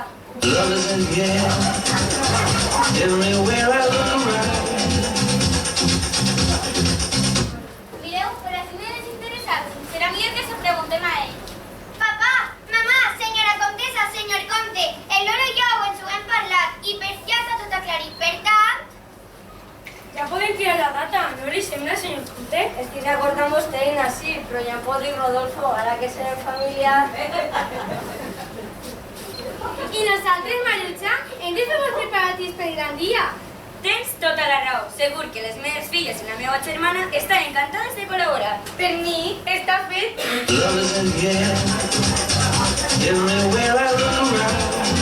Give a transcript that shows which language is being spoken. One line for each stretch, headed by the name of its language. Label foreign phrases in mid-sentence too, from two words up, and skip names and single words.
English: Love is in the air. Everywhere I look around.
Catalan: Mireu, per a si m'he desinteressat, serà millor que se preguntem a ell. Papà, mamà, senyora comtessa, senyor comte, el Lolo i jo ens ho hem parlat i ja està tot aclarit. Per tant, Ja podem tirar la data, no li sembla, senyor Conte? Estic d'acord amb vostè, Ina, sí, però ja em pot dir Rodolfo, ara que serem familiar. I nosaltres, Marucha, hem de fer molts preparatius per el gran dia. Tens tota la raó. Segur que les meves filles i la meva germana estan encantades de col·laborar. Per mi, està fet.
English: Love is in the air. Everywhere I look around.